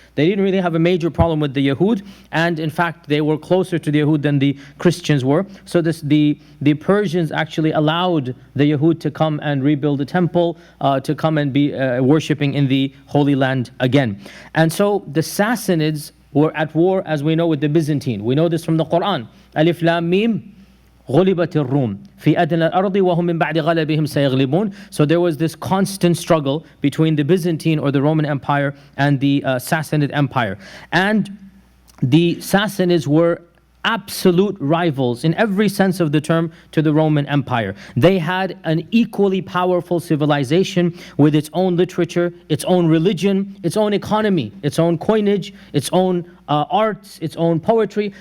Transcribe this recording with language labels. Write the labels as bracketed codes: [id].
[en] They didn't really have a major problem with the Yahud, and in fact, they were closer to the Yahud than the Christians were. So the Persians actually allowed the Yahud to come and rebuild the temple, to come and be worshipping in the Holy Land again. And so the Sassanids were at war, as we know, with the Byzantine. We know this from the Quran. [ar] Alif Lam Mim, غُلِبَتِ الرُّومِ فِي أَدْنَى الْأَرْضِ وَهُمْ مِنْ بَعْدِ غَلَبِهِمْ سَيَغْلِبُونَ. [en] So there was this constant struggle between the Byzantine or the Roman Empire and the Sassanid Empire. And the Sassanids were absolute rivals in every sense of the term to the Roman Empire. They had an equally powerful civilization with its own literature, its own religion, its own economy, its own coinage, its own arts, its own poetry.